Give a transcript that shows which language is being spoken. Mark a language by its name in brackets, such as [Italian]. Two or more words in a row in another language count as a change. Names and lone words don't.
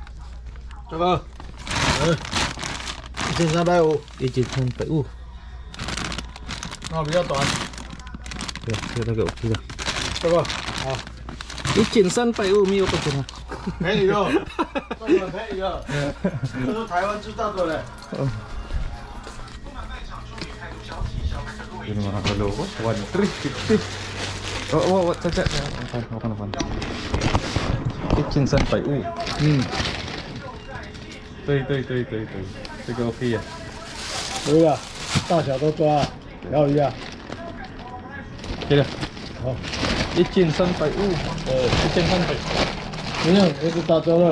[Chinese] 这个，1350， 1350。那比较短。对，这个 OK 的。这个好， 1350没有不行啊。便宜的，这个便宜的，这是台湾制造的嘞。 [Filipino] Yung mga kaloko, 1350. Oh, tsak. Makan. Kitchen Sanpai. [Chinese] 对，这个 OK 呀。可以啊，大小都抓，摇一下。对了，好 1350。1350。没有，这是打折了。